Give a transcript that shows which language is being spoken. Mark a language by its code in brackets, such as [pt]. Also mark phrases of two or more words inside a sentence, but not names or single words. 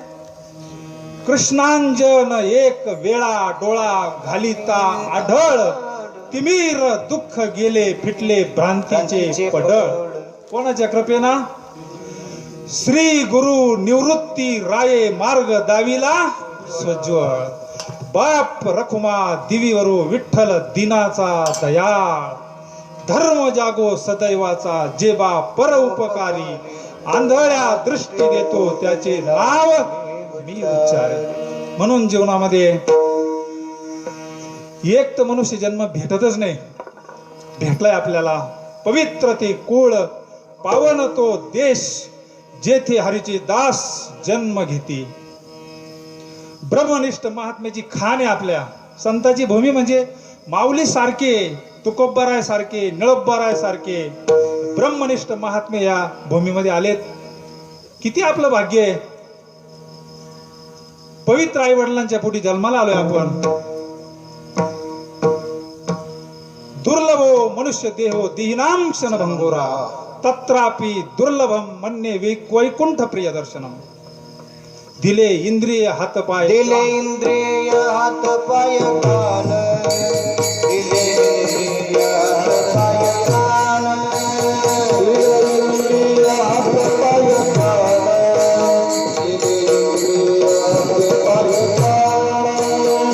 [mr] कृष्णांजन एक वेळा डोळा घालिता आढळ, तिमीर दुःख गेले फिटले भ्रांतीचे पडळ. कोणाच्या कृपेना? श्री गुरु निवृत्ती राये मार्ग दाविला स्वज्वळ. बाप रखुमा दिवीवरू विठ्ठल दिनाचा दयाळ. धर्म जागो सदैवाचा जेबा पर उपकारी. आंधळ्या दृष्टी देतो त्याचे नाव मी उच्चारे. म्हणून जीवनामध्ये एक तर मनुष्य जन्म भेटतच नाही. भेटलाय आपल्याला पवित्र ते कुळ, पावन तो देश, जेथे हरीचे दास जन्म घेती. ब्रह्मनिष्ठ महात्म्याची खाण आहे आपल्या संताची भूमी. म्हणजे माऊली सारखे, तुकोबराय सारखे, निळोबराय सारखे ब्रह्मनिष्ठ महात्मे या भूमीमध्ये आलेत. किती आपलं भाग्य आहे. पवित्र आई वडिलांच्या पोटी जन्माला आलोय आपण. [sa] दुर्लभो मनुष्य देहो देहिनाम क्षणभंगुरा, तत्रापि दुर्लभम मन्ये वैकुंठ प्रिय दर्शनम. [mr] दिले इंद्रिय हात पाय, दिले इंद्रिय हात पाय कान, दिले इंद्रिय हात पाय कान, दिले इंद्रिय हात पाय कान, दिले इंद्रिय हात पाय कान.